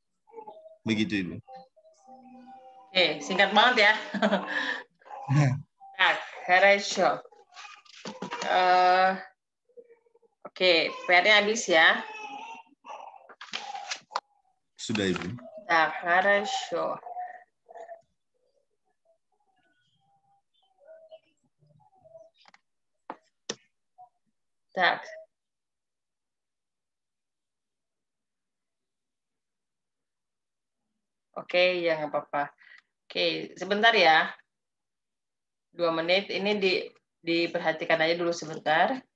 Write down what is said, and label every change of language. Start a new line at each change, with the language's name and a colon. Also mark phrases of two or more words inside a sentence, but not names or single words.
Indonesian: Begitu, Ibu. Oke, singkat banget ya.
Russian: Так, хорошо.
Indonesian: Oke, PR-nya habis ya. Sudah, Ibu.
Russian: Так, хорошо. Так.
Indonesian: Oke, ya nggak apa-apa. Oke, sebentar ya. 2 menit. Ini diperhatikan aja dulu sebentar.